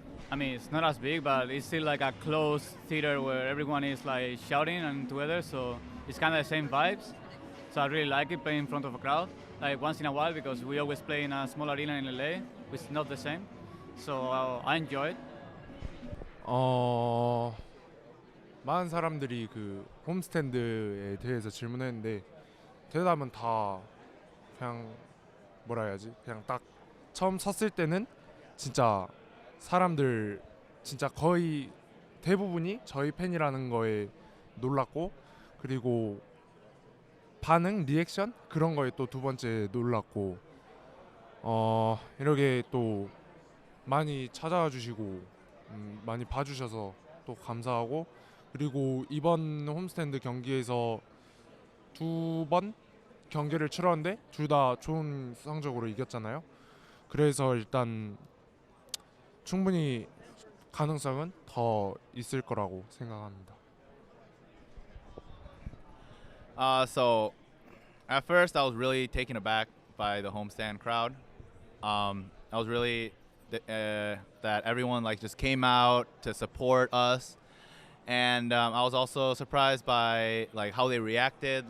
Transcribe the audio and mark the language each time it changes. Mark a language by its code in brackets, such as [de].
[en] I mean, it's not as big, but it's still like a closed theater where everyone is like shouting and together, so it's kind of the same vibes. So I really like it playing in front of a crowd, like once in a while, because we always play in a small arena in LA, which is not the same. So I enjoy it. [ko] 많은 사람들이 그 홈스탠드에 대해서 질문했는데 대답은 다 그냥 뭐라 해야지? 그냥 딱 처음 섰을 때는 진짜 사람들 진짜 거의 대부분이 저희 팬이라는 거에 놀랐고, 그리고 반응, 리액션 그런 거에 또 두 번째 놀랐고, 이렇게 또 많이 찾아와 주시고 많이 봐주셔서 또 감사하고, 그리고 이번 홈스탠드 경기에서 두 번 경기를 치렀는데 둘 다 좋은 성적으로 이겼잖아요. 그래서 일단 충분히 가능성은 더 있을 거라고 생각합니다. [en] So at first I was really taken aback by the homestand crowd. I was really that everyone like just came out to support us, and I was also surprised by like how they reacted.